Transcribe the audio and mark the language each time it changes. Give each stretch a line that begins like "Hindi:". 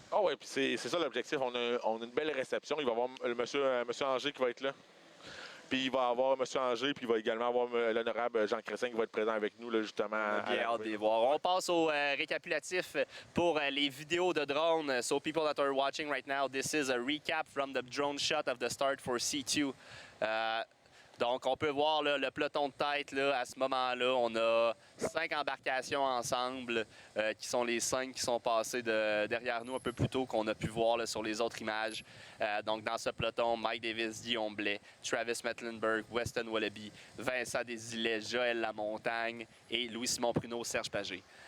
French: Ah oui, puis c'est ça l'objectif. On a une belle réception. Il va y avoir le monsieur Angers qui va être là. Puis il va y avoir M. Angers, puis il va également avoir l'honorable Jean Chrétien qui va être présent avec nous, là, justement. On a bien hâte de les voir. On passe au récapitulatif pour les vidéos de drone.
English: So people that are watching right now, this is a recap from the drone shot of the start for C2.
French: Donc, on peut voir là, le peloton de tête là, à ce moment-là. On a 5 embarcations ensemble qui sont les 5 qui sont passées derrière nous un peu plus tôt qu'on a pu voir là, sur les autres images. Donc, dans ce peloton, Mike Davis, Guillaume Blais, Travis Mettlenburg, Weston Wallaby, Vincent Desilets, Joël Lamontagne et Louis-Simon Pruneau, Serge Pagé.